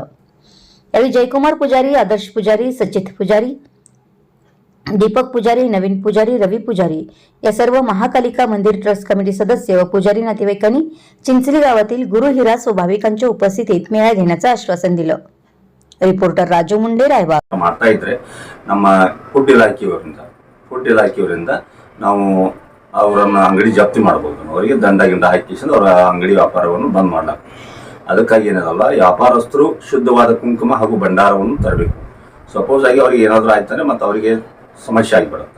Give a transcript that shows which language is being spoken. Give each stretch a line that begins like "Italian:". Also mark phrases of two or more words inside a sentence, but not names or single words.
Marathi: यावेळी जयकुमार पुजारी, आदर्श पुजारी, सचित पुजारी, दीपक पुजारी, नवीन पुजारी, रवी पुजारी या सर्व महाकालिका मंदिर ट्रस्ट कमिटी सदस्य व पुजारी नातेवाईकांनी चिंचली गावातील गुरुहिरास व भाविकांच्या उपस्थितीत मेळा घेण्याचं आश्वासन दिलं। रिपोर्टर राजू मुंडे, रायबाग।
Kannada: ಮಾಡ್ತಾ ಇದ್ರೆ ನಮ್ಮ ಫುಡ್ ಇಲಾಖೆಯವರಿಂದ ನಾವು ಅವರನ್ನ ಅಂಗಡಿ ಜಪ್ತಿ ಮಾಡಬಹುದು, ಅವರಿಗೆ ದಂಡ ಹಾಕಿ ಅವರ ಅಂಗಡಿ ವ್ಯಾಪಾರವನ್ನು ಬಂದ್ ಮಾಡಲಾಗ। ಅದಕ್ಕಾಗಿ ಏನದಲ್ಲ, ವ್ಯಾಪಾರಸ್ಥರು ಶುದ್ಧವಾದ ಕುಂಕುಮ ಹಾಗೂ ಭಂಡಾರವನ್ನು ತರಬೇಕು। ಸಪೋಸ್ ಆಗಿ ಅವರಿಗೆ ಏನಾದರೂ ಆಯ್ತಾನೆ ಮತ್ತೆ ಅವರಿಗೆ ಸಮಸ್ಯೆ ಆಗಿಬಿಡುತ್ತೆ।